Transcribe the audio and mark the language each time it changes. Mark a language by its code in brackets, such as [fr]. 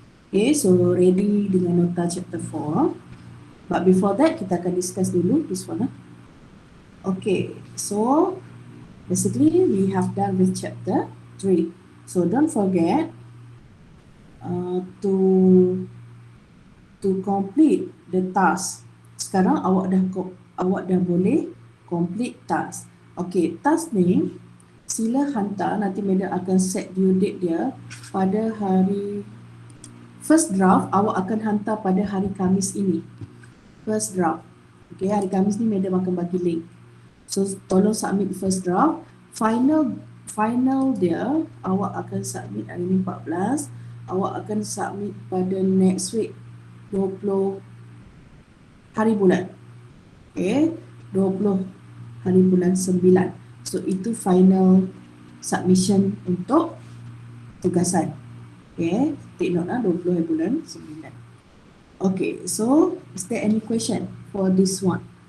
[en] Okay, so ready [ms] dengan nota [en] chapter 4. But before that, [ms] kita akan [en] discuss dulu this one. Okay, so basically we have done with chapter 3. So don't forget to complete the task. [ms] Sekarang awak dah boleh [en] complete task. [ms] Okay, task ni sila hantar, nanti madam akan [en] set due date [ms] dia pada hari first draft awak akan hantar pada hari Khamis ini. First draft. Okay, hari Khamis ni madam akan bagi link. [en] So tolong submit [ms] first draft. Final dia awak akan submit hari ni 14. Awak akan submit pada [en] next week [ms] 20 hari bulan. Okay, 20 hari bulan 9. So itu [en] final submission [ms] untuk tugasan. Okay, [en] take note [ms] 20 hari bulan 9. [en] Okay, so is there any question for this one?